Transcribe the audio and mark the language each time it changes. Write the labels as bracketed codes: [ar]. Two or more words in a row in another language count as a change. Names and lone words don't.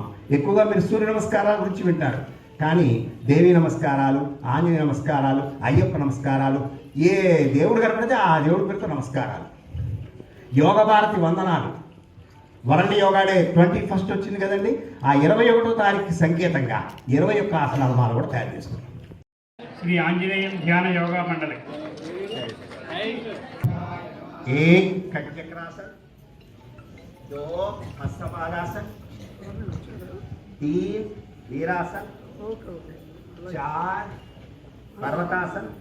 [te] ఎక్కువగా మీరు సూర్య నమస్కారాల గురించి వింటారు, కానీ దేవీ నమస్కారాలు, ఆంజనేయ నమస్కారాలు, అయ్యప్ప నమస్కారాలు, ఏ దేవుడు కనపడితే ఆ దేవుడి పేరుతో నమస్కారాలు, యోగ భారతి వందనాలు, వరల్డ్ యోగా డే 21 వచ్చింది కదండి, ఆ 21వ తారీఖు సంకేతంగా 21 ఆసనాల మాల కూడా తయారు చేసుకున్నాం. श्री आंजनेय ध्यान योगा मंडल। एक खटचक्रासन, 2 हस्तपादासन, 3 वीरासन, 4 पर्वतासन,